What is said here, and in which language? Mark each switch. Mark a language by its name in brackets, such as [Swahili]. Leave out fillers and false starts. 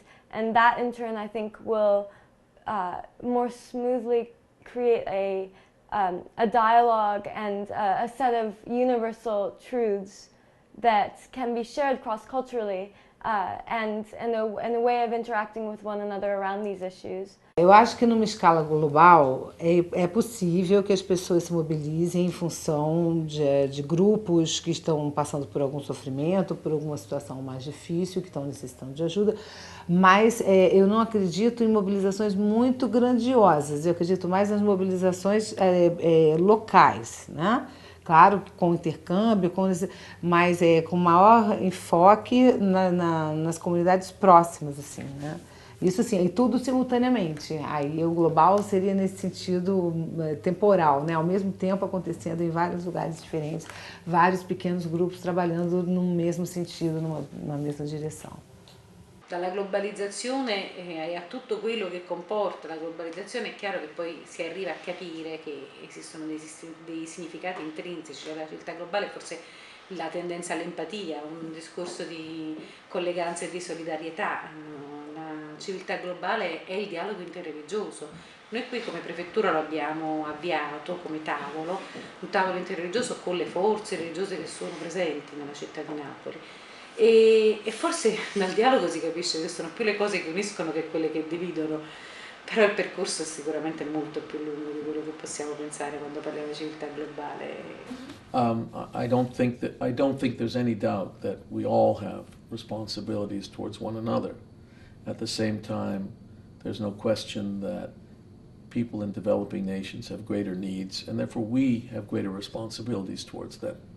[English] And that in turn, I think, will more smoothly create a dialogue and a set of universal truths that can be shared cross-culturally and a way of interacting with one another around these issues. [Portuguese] Eu acho que numa escala global é possível que as pessoas se mobilizem em função de grupos que estão passando por algum sofrimento, por alguma situação mais difícil, que estão necessitando de ajuda, mas eu não acredito em mobilizações muito grandiosas, eu acredito mais nas mobilizações locais, né? Claro, com intercâmbio, mas com maior enfoque nas comunidades próximas, assim, né? Isso assim, e tudo simultaneamente. Aí o global seria nesse sentido temporal, né? Ao mesmo tempo acontecendo em vários lugares diferentes, vários pequenos grupos trabalhando no mesmo sentido, numa mesma direção. [Italian] Dalla globalizzazione a tutto quello che comporta la globalizzazione è chiaro che poi si arriva a capire che esistono dei significati intrinseci alla civiltà globale, forse la tendenza all'empatia, un discorso di colleganza e di solidarietà. La civiltà globale è il dialogo interreligioso. Noi qui come prefettura lo abbiamo avviato come tavolo, un tavolo interreligioso con le forze religiose che sono presenti nella città di Napoli. E forse dal dialogo si capisce che sono più le cose che uniscono che quelle che dividono, però il percorso è sicuramente molto più lungo di quello che possiamo pensare quando parliamo di civiltà globale. [English] I don't think there's any doubt that we all have responsibilities towards one another. At the same time, there's no question that people in developing nations have greater needs, and therefore we have greater responsibilities towards them.